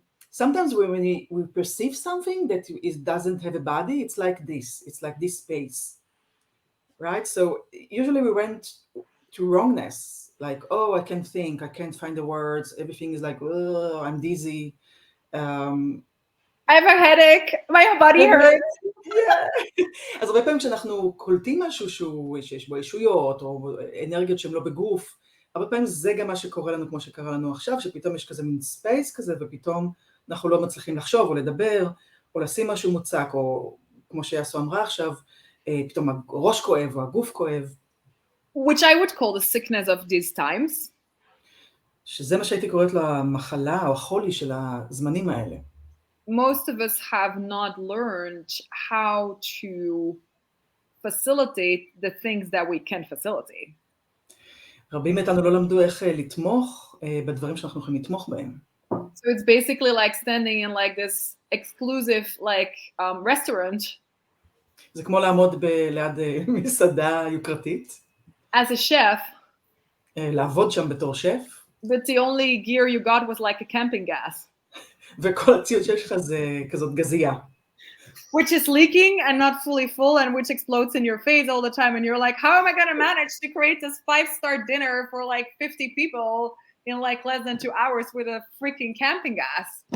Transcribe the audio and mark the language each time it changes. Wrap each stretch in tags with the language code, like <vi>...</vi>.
<en>Sometimes when we perceive something that doesn't have a body, it's like this. It's like this space, right? So usually we went to wrongness, like, oh, I can't think, I can't find the words. Everything is like, oh, I'm dizzy. I have a headache, my body hurts.</en> <he>אז הרבה פעמים כשאנחנו קולטים משהו שיש בו ישויות או אנרגיות שהן לא בגוף, הרבה פעמים זה גם מה שקורה לנו כמו שקרה לנו עכשיו, שפתאום יש כזה מין ספייס כזה ופתאום אנחנו לא מצליחים לחשוב או לדבר או לשים משהו מוצק, או כמו שיעשו אמרה עכשיו, פתאום הראש כואב או הגוף כואב.</he> <en>Which I would call the sickness of these times.</en> <he>שזה מה שהייתי קוראת לו המחלה או החולי של הזמנים האלה.</he> <en>Most of us have not learned how to facilitate the things that we can facilitate.</en> <he>רבים מאיתנו לא למדו איך לתמוך בדברים שאנחנו יכולים לתמוך בהם.</he> <en>So it's basically like standing in like this exclusive restaurant.</en> <he>זה כמו לעמוד ליד מסעדה יוקרתית.</he> <en>As a chef.</en> <he>לעבוד שם בתור שף.</he> <en>But the only gear you got was like a camping gas.</en> <he>וכל הציוד שיש לך זה כזאת גזייה.</he> <en>Which is leaking and not fully full and which explodes in your face all the time. And you're like, how am I going to manage to create this 5-star dinner for like 50 people in like less than 2 hours with a freaking camping gas?</en>